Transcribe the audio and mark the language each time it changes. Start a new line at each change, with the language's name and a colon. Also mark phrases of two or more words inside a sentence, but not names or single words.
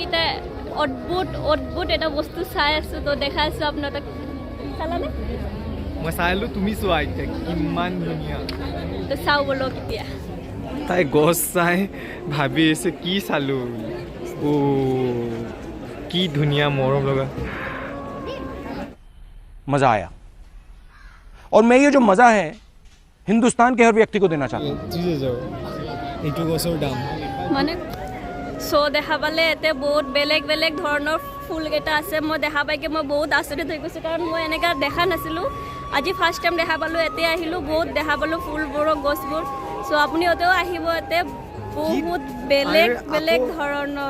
Assamese: এটা অদ্ভুত এটা বস্তু চাই আছো তো দেখাই আছো আপোনাক চালানে মই চাইলো তুমি চোৱা এতিয়া কিমান ধুনীয়া তো চাও বলক এতিয়া তাই গছ চাই ভাবি আছে কি চালো ও কি ধুনীয়া মৰম লগা
Hindi: मज़ा आया और मैं ये जो मज़ा है हिंदुस्तान के हर व्यक्ति को देना चाहता हूँ
Assamese: এইটো গছৰ দাম মানে সো দেখা পালে এতে বহুত বেলেগ ধৰণৰ ফুলকেইটা আছে মই দেখা পাইকে মই বহুত আচৰিত হৈ গৈছোঁ কাৰণ মই এনেকা দেখা নাছিলোঁ আজি
English: first time
Assamese: দেখা পালোঁ এতে আহিলোঁ বহুত দেখা পালোঁ ফুলবোৰ গছবোৰ সো আপুনিও আহিব এতে বহুত বেলেগ ধৰণৰ